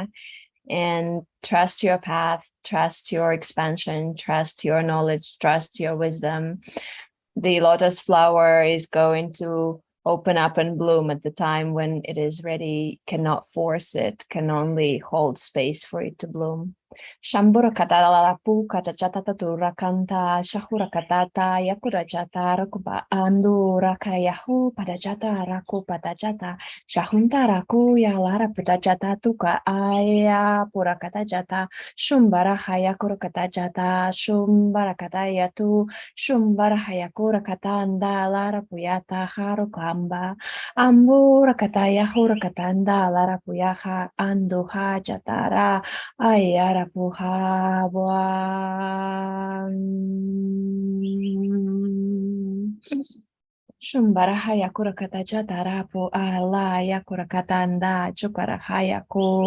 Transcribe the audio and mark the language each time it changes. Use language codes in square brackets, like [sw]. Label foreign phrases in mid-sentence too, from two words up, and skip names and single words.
[en] And trust your path, trust your expansion, trust your knowledge, trust your wisdom. The lotus flower is going to open up and bloom at the time when it is ready. Cannot force it, can only hold space for it to bloom. Shambura katalapu katachata turakanta shahura katata yakurachata rakuba andu rakayahu padachata raku padachata shahunta raku yalara padachata tuka aya purakatachata shumbara hayakura katachata shumbara katayatu shumbara hayakura katanda lara puyata harukamba ambura kataya hurakatanda lara puyaha anduha jatara ayara puhabwa. Shumbarahaya kurakataja tarapu alaya kurakatanda chukarahaya ku.